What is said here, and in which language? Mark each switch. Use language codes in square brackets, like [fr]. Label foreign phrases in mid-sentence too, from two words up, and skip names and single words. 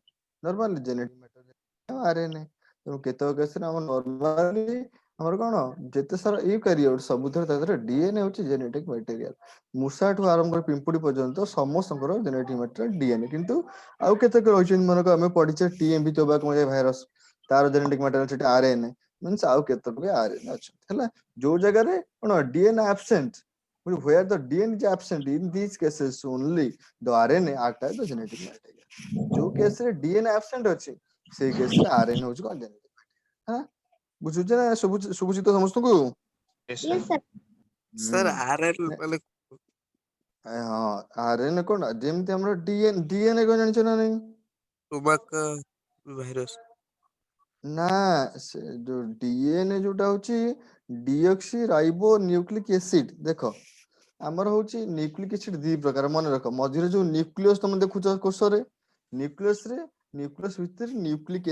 [en] normally genetic material RNA [or] ତେଣୁ କେତେକ କେସରେ ଆମର ନର୍ମାଲି ଆମର କଣ ଯେତେ ସାରା ୟୁକାରିଓଟ ସବୁଥିରେ ତା ଦେହରେ ଡିଏନଏ ହଉଛି [en] genetic material [or] ମୂଷାଠୁ ଆରମ୍ଭ କରି ପିମ୍ପୁଡି ପର୍ଯ୍ୟନ୍ତ ସମସ୍ତଙ୍କର [en] genetic material DNA [or] କିନ୍ତୁ ଆଉ କେତେକ ରହିଛନ୍ତି ମନେକର ଆମେ ପଢିଛେ [en] TMV tobacco virus [or] ତାର [en] genetic material [or] ସେଠି [en] RNA means [or] ଆଉ କେତେକ ଆରଏନଏ ଅଛନ୍ତି ହେଲା ଯୋଉ ଜାଗାରେ କଣ [en] DNA absent where the DNA is absent in these cases only the RNA act as the genetic material [or] ଯୋଉ କେସରେ [en] DNA absent [or] ଅଛି ସେଇ କେସରେ ଆରଏନଏ ହଉଛି କଣ [en] genetic material [or] ବୁଝୁଛେ ନା ଶୁଭୁଛି ତ ସମସ୍ତଙ୍କୁ [en] Yes, sir. Yes, sir. [or] ସାର୍ ଆରଏଲ ମାନେ ହଁ ଆରଏନଏ କଣ ଯେମିତି ଆମର ଡିଏନଏ କଣ ଜାଣିଛ ନା ନାଇଁ [en] tobacco virus [or] ନା ସେ ଯୋଉ ଡିଏନଏ ଯୋଉଟା ହଉଛି [en] deoxyribonucleic acid [or] ଦେଖ ଆମର ହଉଛି [en] nucleic acid [or] ଦି ପ୍ରକାର ମନେ ରଖ ମଝିରେ ଯୋଉ ନ୍ୟୁକ୍ଲିୟସ ତମେ ଦେଖୁଛ କୋଷରେ ନ୍ୟୁକ୍ଲିୟସ ଭିତରେ ନ୍ୟୁକ୍ଲିକ